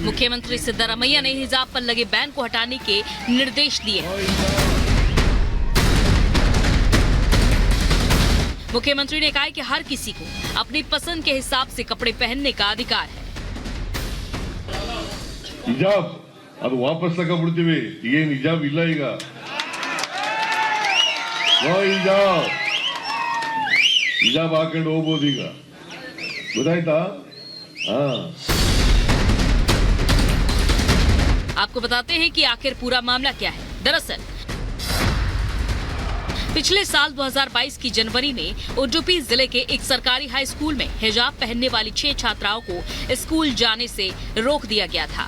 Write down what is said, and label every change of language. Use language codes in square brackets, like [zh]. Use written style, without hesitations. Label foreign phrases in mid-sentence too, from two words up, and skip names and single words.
[hi] मुख्यमंत्री सिद्धारमैया ने हिजाब पर लगे बैन को हटाने के निर्देश दिए। मुख्यमंत्री ने कहा कि हर किसी को अपनी पसंद के हिसाब से कपड़े पहनने का अधिकार है। [kn] ಹಿಜಾಬ್ ಅದು ವಾಪಸ್ ತಗೊಂಡ್ಬಿಡ್ತೀವಿ, ಏನು ಹಿಜಾಬ್ ಇಲ್ಲ ಈಗ, ಹಿಜಾಬ್ ಹಾಕೊಂಡು ಹೋಗ್ಬೋದು ಈಗ, ಗೊತ್ತಾಯ್ತಾ? [hi] आपको बताते हैं कि आखिर पूरा मामला क्या है। दरअसल पिछले साल 2022 की जनवरी में उडुपी जिले के एक सरकारी हाई स्कूल में हिजाब पहनने वाली 6 छात्राओं को स्कूल जाने से रोक दिया गया था।